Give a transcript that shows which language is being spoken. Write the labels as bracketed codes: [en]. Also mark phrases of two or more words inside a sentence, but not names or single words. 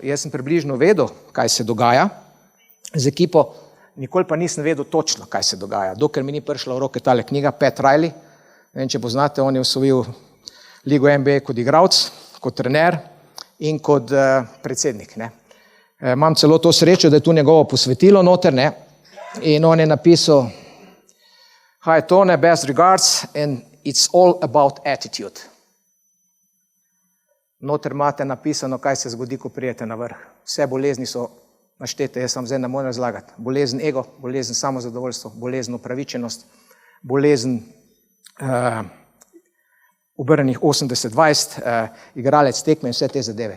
[sl] Jaz sem približno vedel, kaj se dogaja z ekipo, nikoli pa nisem vedel točno, kaj se dogaja. Dokler mi ni prišla v roke tale knjiga, Pat Riley, ne vem, če poznate, on je osvojil ligo NBA kot igralec, kot trener in kot predsednik. Ne. Imam celo to srečo, da je tu njegovo posvetilo noter, ne, in on je napisal [en] Hi Tone, best regards and it's all about attitude. [sl] Noter imate napisano, kaj se zgodi, ko prijete na vrh. Vse bolezni so naštete, jaz sam zdaj ne morem razlagati. Bolezen ego, bolezen samozadovoljstvo, bolezen upravičenost, bolezen obrnenih 80-20, igralec tekme in vse te zadeve.